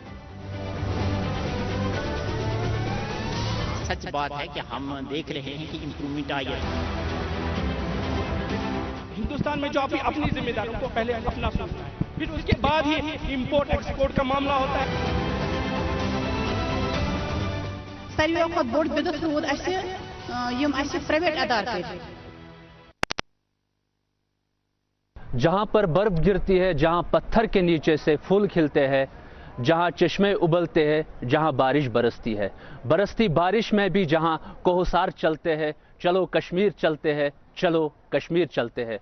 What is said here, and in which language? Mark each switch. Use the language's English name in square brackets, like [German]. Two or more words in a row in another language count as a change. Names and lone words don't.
[Hindi] सच बात है कि हम देख रहे हैं कि इंप्रूवमेंट आई है। हिंदुस्तान में जो अपनी जिम्मेदारी को पहले अपना सोचना है, फिर उसके बाद ही [English] import export [Hindi] का मामला होता है। [Kashmiri] ساروی وقت بوٚڑ بِدَت روٗد اَسہِ یِم اَسہِ پرٛایویٹ ادارٕ کٔرۍ۔ [Hindi] जहां पर बर्फ गिरती है, जहां पत्थर के नीचे से फूल खिलते हैं, जहां चश्मे उबलते हैं, जहां बारिश बरसती है, बरसती बारिश में भी जहां कोहसार चलते हैं, चलो कश्मीर चलते हैं, चलो कश्मीर चलते हैं।